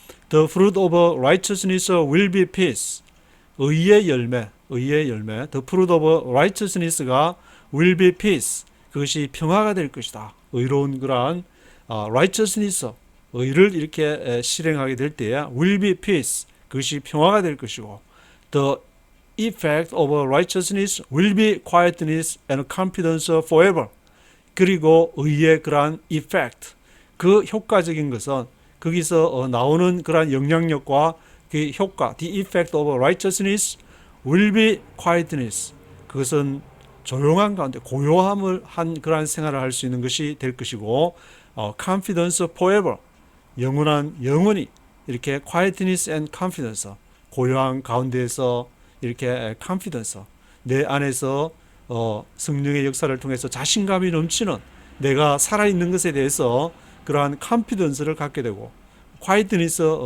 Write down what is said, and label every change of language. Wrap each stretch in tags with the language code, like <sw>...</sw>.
<en>The fruit of righteousness will be peace.</en> <ko>의의 열매.</ko> <en>The fruit of righteousness가 will be peace.</en> <ko>그것이 평화가 될 것이다. 의로운 그러한 righteousness, 의를 이렇게 실행하게 될 때에</ko> <en>will be peace.</en> <ko>그것이 평화가 될 것이고,</ko> <en>the effect of righteousness will be quietness and confidence forever.</en> <ko>그리고 의의 그러한 effect, 그 효과적인 것은 거기서 나오는 그러한 영향력과 그 효과,</ko> <en>the effect of righteousness will be quietness.</en> <ko>그것은 조용한 가운데 고요함을 한 그러한 생활을 할 수 있는 것이 될 것이고,</ko> <en>confidence forever,</en> <ko>영원히 이렇게</ko> <en>quietness and confidence,</en> <ko>고요한 가운데에서 이렇게 confidence, 내 안에서 성령의 역사를 통해서 자신감이 넘치는, 내가 살아있는 것에 대해서 그러한 confidence를 갖게 되고, quietness,</ko>